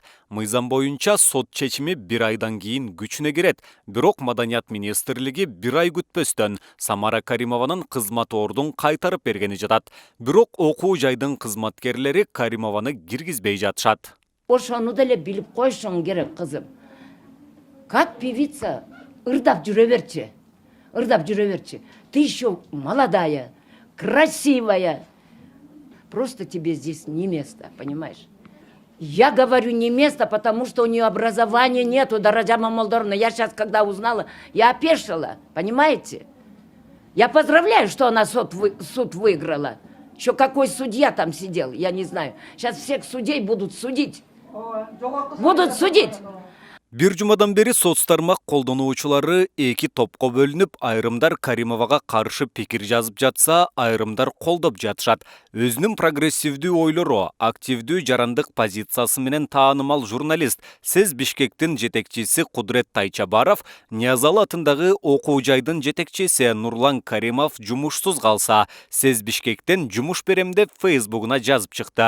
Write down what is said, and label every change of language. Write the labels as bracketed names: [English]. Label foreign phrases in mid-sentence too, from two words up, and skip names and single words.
[Kyrgyz] Мыйзам боюнча сот чечими 1 айдан кийин күчүнө кирет. Бирок маданият министрлиги 1 ай күтпөстөн Самара Каримованын кызмат ордун кайтарып бергени жатат. Бирок окуу жайдын кызматкерлери Каримованы киргизбей жатышат. Ошону деле билип коюшуң керек, кызым. [Russian] Как певица [Kyrgyz] ырдап жүрө берчи. ырдап жүре берчи. [Russian] Ты еще молодая, красивая. Просто тебе здесь не место, понимаешь? Я говорю не место, потому что у нее образования нету, Даража Мамалдоровна. Я сейчас, когда узнала, я опешила, понимаете? Я поздравляю, что она суд выиграла. Еще какой судья там сидел, я не знаю. Сейчас всех судей будут судить. Будут судить. [Kyrgyz] Бир жумадан бери соцтармак колдонуучулары эки топко бөлүнүп, айрымдар Каримовага каршы пикир жазып жатса, айрымдар колдоп жатышат. Өзүнүн прогрессивдүү ойлору, активдүү жарандык позициясы менен таанымал журналист Сез Бишкектин жетекчиси Кудрет Тайчабаров, Ниязалы атындагы окуу жайдын жетекчиси Нурлан Каримов жумушсуз калса, Сез Бишкектен жумуш берем деп Фейсбугуна жазып чыкты.